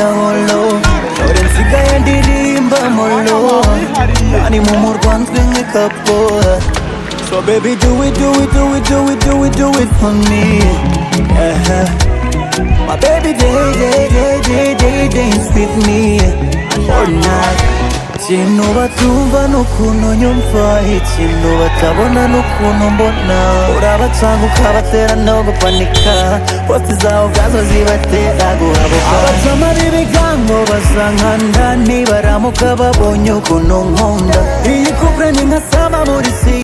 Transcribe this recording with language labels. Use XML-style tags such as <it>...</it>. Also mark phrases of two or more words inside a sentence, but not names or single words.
<rw>holo ore nsigaye ndirimba molo ani mu rwanzwe nk'ikapo</rw> <en>so baby do it for me my baby dance with me all night</en> <rw>ikintu batumva n'ukuntu nyumva ikintu batabona n'ukuntu mbona urabacanga ukabatera no gupanika posti zawe ubwazo zibatera guhabuka abazama b'ibigango basankanda nibaramuka babonye ukuntu nkunda iyi couple ni nka sama muri si</rw>